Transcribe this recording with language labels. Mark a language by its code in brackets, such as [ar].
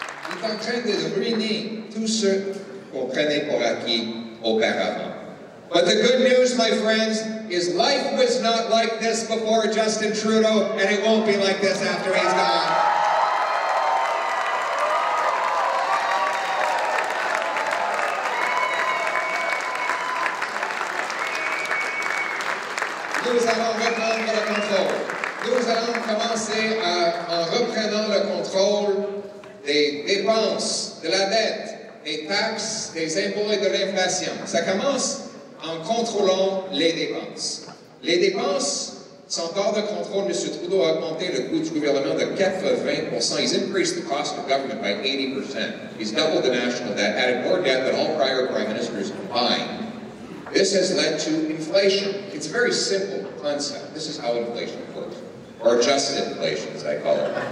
[fr] Il est en train de ruiner tout ce qu'on prenait pour acquis auparavant. [en] But the good news, my friends, is life was not like this before Justin Trudeau, and it won't be like this after he's gone. [fr] nous allons reprendre le contrôle. Nous allons commencer en reprenant le contrôle des dépenses, de la dette, des taxes, des impôts et de l'inflation. Ça commence en contrôlant les dépenses. Les dépenses sont hors de contrôle. M. Trudeau a augmenté le coût du gouvernement de 80%. [en] He's increased the cost of government by 80%. He's doubled the national debt, added more debt than all prior prime ministers combined. This has led to inflation. It's a very simple concept. This is how inflation works, or adjusted inflation, as I call it.